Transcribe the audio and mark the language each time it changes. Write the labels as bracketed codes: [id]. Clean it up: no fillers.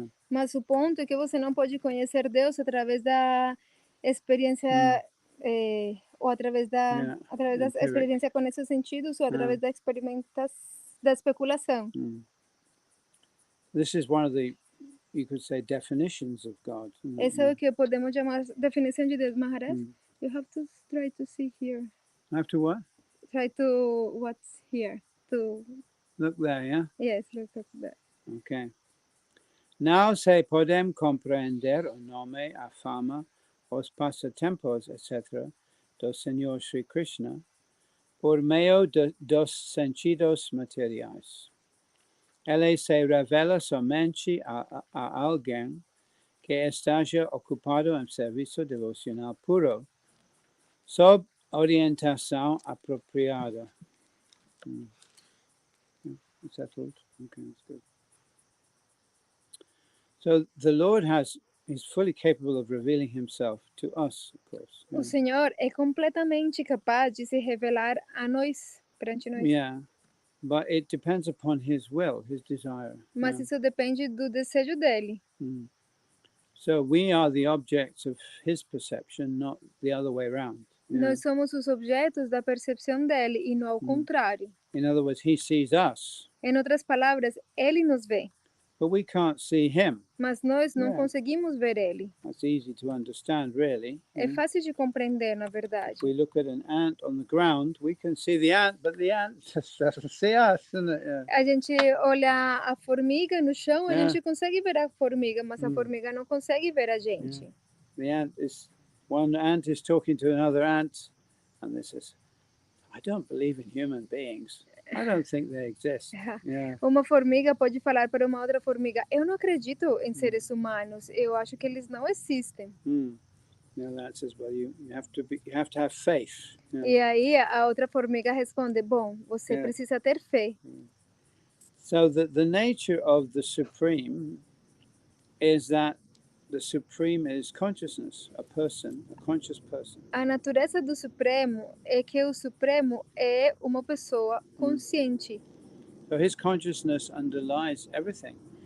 [pt] Mas o ponto é que você não pode conhecer Deus através da experiência ou através da experiência com esses sentidos ou através da da especulação. [en] This is one of the, you could say, definitions of God. [pt] Esse é o que podemos chamar definição de Deus, Maharaj. [en] You have to try to see here. I have to what? Try to what's here. To look there, yeah? Yes, look at that. Okay. [pt] Now se podem compreender o nome, a fama, os passatempos, etc., do Senhor Sri Krishna, por meio dos sentidos materiais. Ele se revela somente a alguém que esteja ocupado em serviço devocional puro, sob orientação apropriada. [en] Is that all? Okay, that's good. So the Lord is fully capable of revealing himself to us, of course. [pt] O Senhor é completamente capaz de se revelar a nós, perante nós. [en] Yeah, but it depends upon his will, his desire. [pt] Mas isso depende do desejo dele. [en] So we are the objects of his perception, not the other way around. [pt] Nós somos os objetos da percepção dele e não ao contrário. [en] In other words, he sees us. [pt] Em outras palavras, ele nos vê. [en] But we can't see him. [pt] Mas nós não conseguimos ver ele. [en] That's easy to understand, really. [pt] É fácil de compreender, na verdade. [en] If we look at an ant on the ground, we can see the ant, but the ant doesn't see us, isn't it? [pt] A gente olha a formiga no chão, a gente consegue ver a formiga, mas a formiga não consegue ver a gente. [en] One ant is talking to another ant, and this says, I don't believe in human beings. I don't think they exist. [pt] Uma formiga pode falar para uma outra formiga, eu não acredito em seres humanos, eu acho que eles não existem. [en] Now that says, well, you have to have faith. [pt] E aí a outra formiga responde, bom, você precisa ter fé. [en] So the nature of the Supreme is that the Supreme is consciousness, a person, a conscious person. [pt] A natureza do Supremo é que o Supremo é uma pessoa consciente. [en] So his consciousness underlies everything.